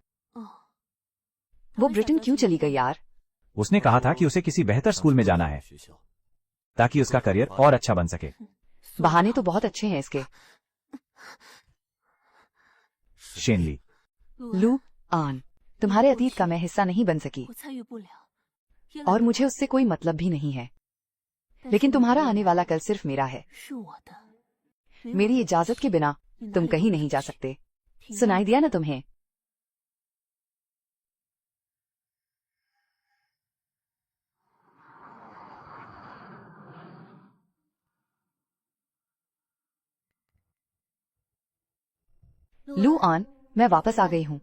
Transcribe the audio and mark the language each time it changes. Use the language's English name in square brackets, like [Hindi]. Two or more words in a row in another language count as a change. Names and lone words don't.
[Hindi] वो ब्रिटेन क्यों चली गई यार? उसने कहा था कि उसे किसी बेहतर स्कूल में जाना है ताकि उसका करियर और अच्छा बन सके। बहाने तो बहुत अच्छे हैं इसके। शेनली, लू आन, तुम्हारे अतीत का मैं हिस्सा नहीं बन सकी [Chinese] 我参与不了。 [Hindi] और मुझे उससे कोई मतलब भी नहीं है, लेकिन तुम्हारा आने वाला कल सिर्फ मेरा है। [Chinese] 是我的， [Hindi] मेरी इजाजत के बिना तुम कहीं नहीं जा सकते। सुनाई दिया ना तुम्हें? लू आन, मैं वापस आ गई हूँ।